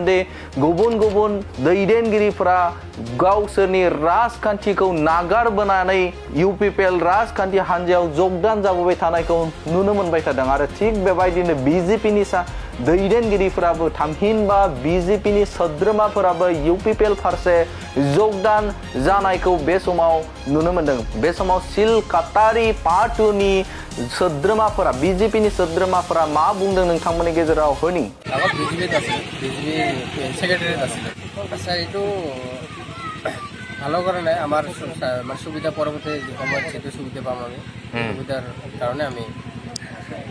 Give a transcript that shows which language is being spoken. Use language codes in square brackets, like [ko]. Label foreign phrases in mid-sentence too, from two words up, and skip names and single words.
[brx] दि गुबुन गुबुन दैदेनगिरिफोरा गावसोरनि राजखान्थिखौ नागारबोनानै इउपिपिएल राजखान्थि हान्जायाव जगदान जाबोबाय थानायखौ नुनो मोनबाय थादों आरो थिग बेबायदिनो बिजेपि नि दैदेनगिरिफोराबो थामहिनबा बिजेपि नि सोद्रोमाफोराबो इउपिपिएल फारसे जगदान जानायखौ बे समाव नुनो मोनदों बे समाव सिलकातारि पार्ट 2 नि सोद्रोमाफोरा बिजेपि नि सोद्रोमाफोरा मा बुंदों नोंथांमोननि गेजेराव होनि [as] বিজেপি সেক্রেটারি আছে আচ্ছা এইটো ভালো করে নাই আমার সুবিধা পরবর্তী সময়ত যেটো সুবিধা পাম আমি সুবিধার কারণে আমি